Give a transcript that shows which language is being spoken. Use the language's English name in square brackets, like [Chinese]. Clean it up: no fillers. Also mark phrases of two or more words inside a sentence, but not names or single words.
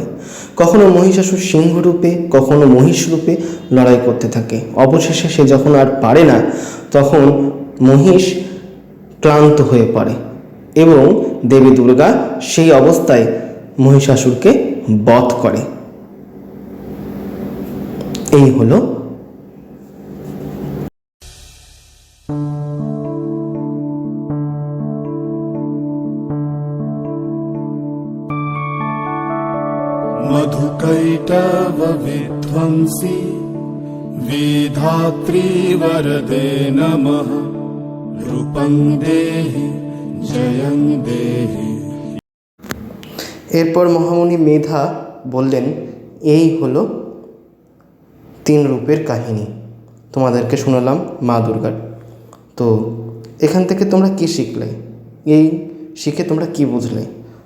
[Bangla] কখনো মহিষাসুর সিংহ রূপে, কখনো মহিষ রূপে লড়াই করতে থাকে। অবশেষে সে যখন আর পারে না, তখন মহিষ ক্লান্ত হয়ে পড়ে এবং দেবী দুর্গা সেই অবস্থায় মহিষাসুরকে বধ করে। এই হলো [Sanskrit] मधुकैटव विध्वंसी विधात्री वरदे नमः रूपं देहि जयं देहि। [Bangla] এরপর মহামুনি মেধা বললেন, এই হলো 3 রূপের কাহিনী, তোমাদেরকে শোনালাম মা দুর্গার। তো এখান থেকে তোমরা কি শিখলে? এই শিখে তোমরা কি বুঝলে?